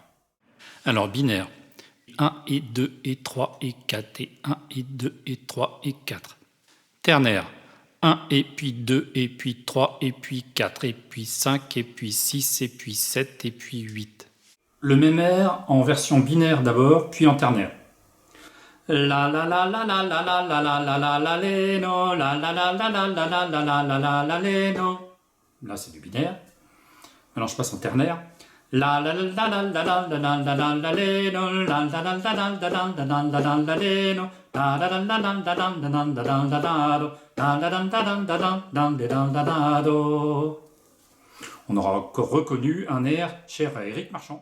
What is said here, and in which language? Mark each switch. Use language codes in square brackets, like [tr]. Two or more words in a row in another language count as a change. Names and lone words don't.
[fr] Alors binaire, 1 et 2 et 3 et 4 et 1 et 2 et 3 et 4. Ternaire, 1, et puis 2, et puis 3, et puis 4, et puis 5, et puis 6, et puis 7, et puis 8. Le même air en version binaire d'abord, puis en ternaire. La la la la la la la la la la la la la no, la la la la la la la la la la la la la no. Là c'est du binaire. Maintenant je passe en ternaire. La la la la la la la la la la la la no, la la la la la la la la la la la la no, la la la la la la la la la la la la do, la la la la la la la la do. On aura encore reconnu un air cher à Éric Marchand.